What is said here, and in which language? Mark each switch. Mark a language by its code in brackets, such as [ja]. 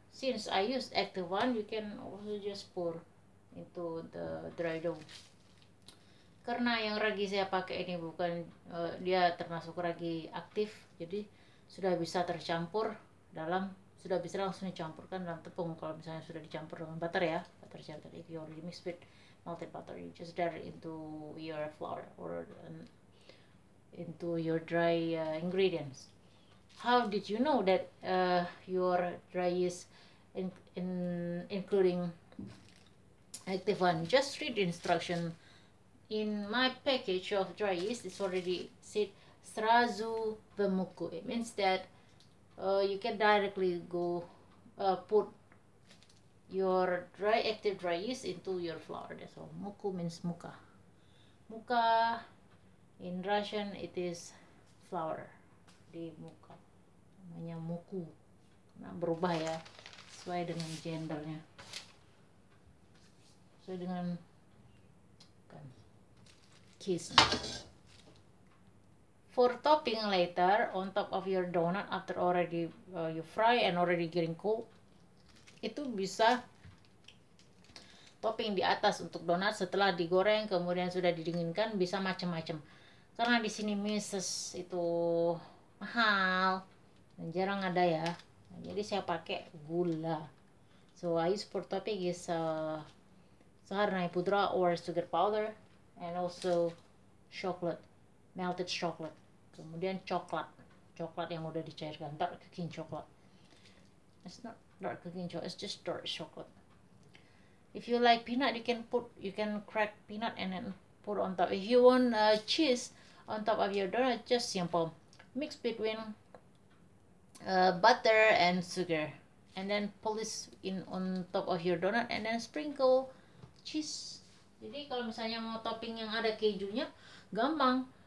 [en] Since I use active one, you can also just pour into the dry dough. [id] Karena yang ragi saya pakai ini bukan dia termasuk ragi aktif, jadi sudah bisa tercampur sudah bisa langsung dicampurkan dalam tepung. Kalau misalnya sudah dicampur dengan butter ya, butter cair. [en] If you already mix with melted butter, you just add it into your flour or into your dry ingredients. How did you know that your dry yeast including active one? Just read the instruction. In my package of dry yeast, it's already said Srazu Vemuku. It means that you can directly go put your active dry yeast into your flour. That's all. Muku means muka. Muka in Russian it is flour. [id] Di muka namanya muku. Nah, berubah ya sesuai dengan gendernya. Sesuai dengan case. [en] For topping later on top of your donut after already you fry and already getting cold, [id] itu bisa topping di atas untuk donat setelah digoreng kemudian sudah didinginkan, bisa macam-macam. Karena di sini meses itu mahal dan jarang ada ya. Nah, jadi saya pakai gula. [en] So I use for topping is saharnai pudra or sugar powder and also chocolate, melted chocolate. [id] Kemudian coklat yang udah dicairkan, [en] dark cooking chocolate. It's not dark cooking chocolate, it's just dark chocolate. If you like peanut, you can crack peanut and then put on top. If you want cheese on top of your donut, just simple mix between butter and sugar, and then polish in on top of your donut and then sprinkle cheese. [id] Jadi kalau misalnya mau topping yang ada kejunya, gampang.